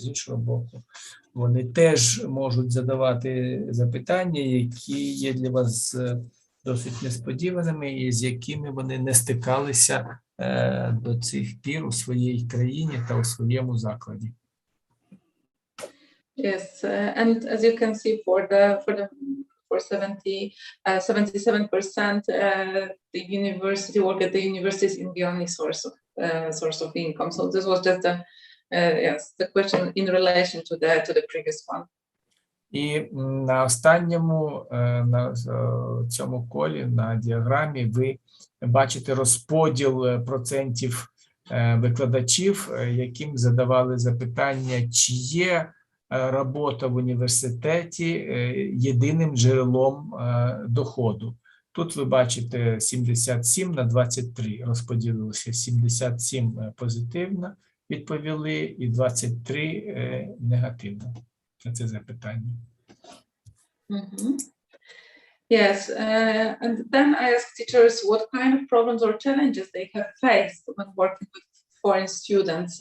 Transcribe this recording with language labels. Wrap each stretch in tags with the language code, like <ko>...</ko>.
<uk>З іншого боку, вони теж можуть задавати запитання, які є для вас досить несподіваними і з якими вони не стикалися до цих пір у своїй країні та у своєму закладі.</uk> <en>Yes, and as you can see, for 77%, the university work at the university is in the only source of income. So this was just the question in relation to the previous one.</en> <uk>І на останньому, на цьому колі, на діаграмі, ви бачите розподіл процентів викладачів, яким задавали запитання, чи є робота в університеті єдиним джерелом доходу. Тут ви бачите 77 на 23 розподілилося. 77 позитивно відповіли і 23 негативно на це запитання.</uk> <en>Yes, and then I asked teachers what kind of problems or challenges they have faced when working with foreign students.</en>